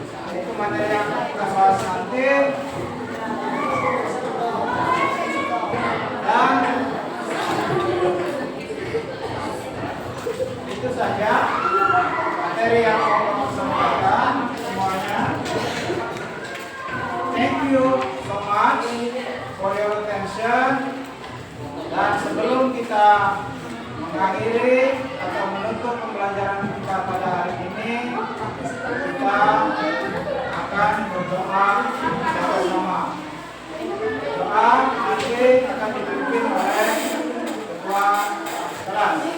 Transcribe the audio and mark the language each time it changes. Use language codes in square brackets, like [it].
[id] Itu materi yang kita bahas nanti. Dan itu saja materi yang mau sampaikan semuanya. [en] Thank you so much for your attention. [id] Dan sebelum kita mengakhiri atau menutup pembelajaran kita pada hari ini, kita akan berdoa bersama-sama. Doa nanti akan dipimpin oleh ketua kelas.